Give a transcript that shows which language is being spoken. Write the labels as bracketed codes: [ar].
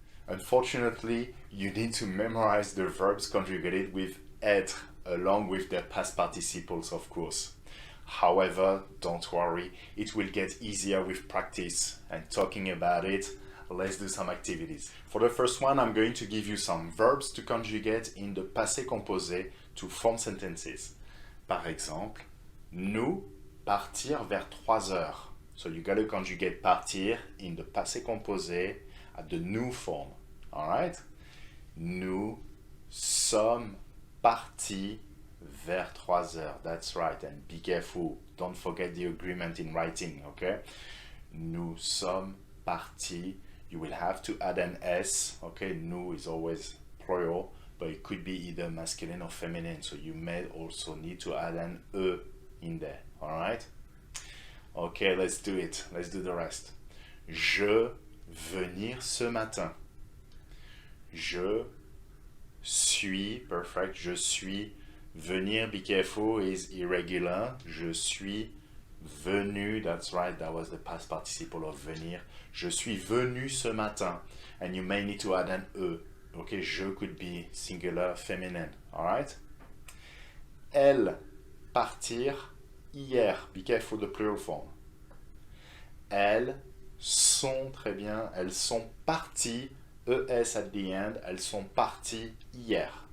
[en] Unfortunately, you need to memorize the verbs conjugated with être along with their past participles, of course. However, don't worry, it will get easier with practice. And talking about it, let's do some activities. For the first one, I'm going to give you some verbs to conjugate in the passé composé to form sentences. [fr] Par exemple, nous partir vers 3 heures. [en] So you got to conjugate partir in the passé composé at the nous form. Alright? [fr] Nous sommes partis vers 3 heures. [en] That's right. And be careful. Don't forget the agreement in writing. [fr] Okay? Nous sommes partis. [en] You will have to add an S. Okay? Nous is always plural, but it could be either masculine or feminine. So you may also need to add an E in there. Alright? Okay, let's do it. Let's do the rest. [fr] Je venir ce matin. Je suis, [en] perfect. [fr] Je suis. [en] Venir, be careful, is irregular. [fr] Je suis venu, [en] that's right, that was the past participle of venir. [fr] Je suis venu ce matin. [en] And you may need to add an E. Okay, je could be singular, feminine. Alright? [fr] Elle, partir hier. [en] Be careful, the plural form. [fr] Elles sont, très bien, elles sont parties, [en] ES at the end, [fr] elles sont parties hier.